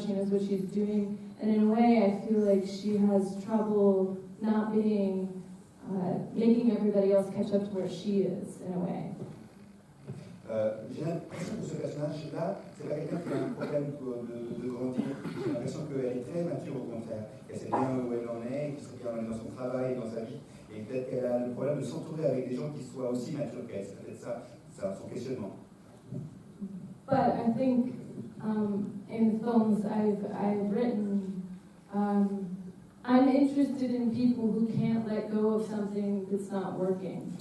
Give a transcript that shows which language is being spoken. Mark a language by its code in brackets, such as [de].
[en] She knows what she's doing, and in a way, I feel like she has trouble not being making everybody else catch up to where she is in a way. [fr] J'ai l'impression que ce personnage-là, c'est pas quelqu'un qui a un problème de grandir. J'ai l'impression qu'elle est très mature au contraire. Qu'elle sait bien où elle en est, qu'elle sait bien où elle est dans son travail, dans sa vie. Et peut-être qu'elle a le problème de s'entourer avec des gens qui soient aussi matures qu'elle. C'est peut-être ça son questionnement. [en] But I think in films I've written, I'm interested in people who can't let go of something that's not working.